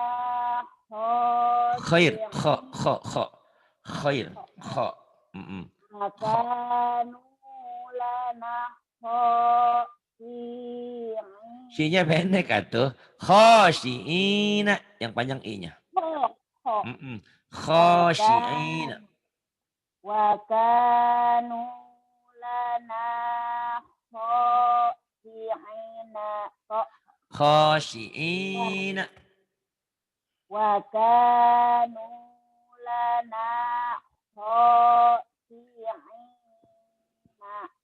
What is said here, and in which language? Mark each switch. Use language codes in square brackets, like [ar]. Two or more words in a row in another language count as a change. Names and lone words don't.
[ar] Khair. khasi'in. Kho. Kho. Kho. Khair. Kho. وكانوا لنا خاشعين. [su] Si-nya pendek atuh. Khosyi'ina. Yang panjang i-nya. Khosyi'ina. [ar] وكانوا لنا خاشعين. Khosyi'ina. وكانوا لنا خاشعين.